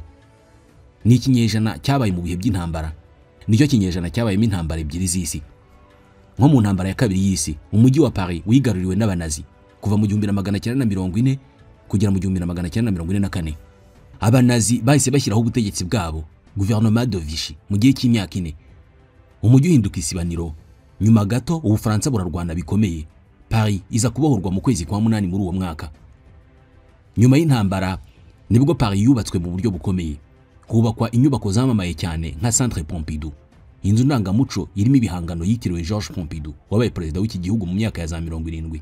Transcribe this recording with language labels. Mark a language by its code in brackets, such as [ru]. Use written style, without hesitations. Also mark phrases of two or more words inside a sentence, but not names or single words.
[rw] Ni ikinyejana cyabaye mu bihe by'intambara, nicyo kinyejana cyabayemo intambara ebyiri z'isi. Nko mu ntambara ya kabiri y'isi, umujyi wa Paris wigaruriwe n'abanazi kuva mu 1940 kugera mu 1944. Abanazi bahise bashyiraho ubutegetsi bwabo, [fr] gouvernement de Vichy, [rw] mu gihe cy'imyaka 4. Umujyi uhinduka isibaniro. Nyuma gato Ubufaransa burarwana bikomeye. Paris iza kubohorwa mu kwezi kwa 8 muri uwo mwaka. Nyuma y'intambara nibwo Paris yubatswe mu buryo bukomeye. Kubakwa inyubako zamamaye cyane nka Centre Pompidou, inzu ndangamuco irimo ibihangano yitiriwe Georges Pompidou wabaye perezida w'iki gihugu mu myaka ya za 70.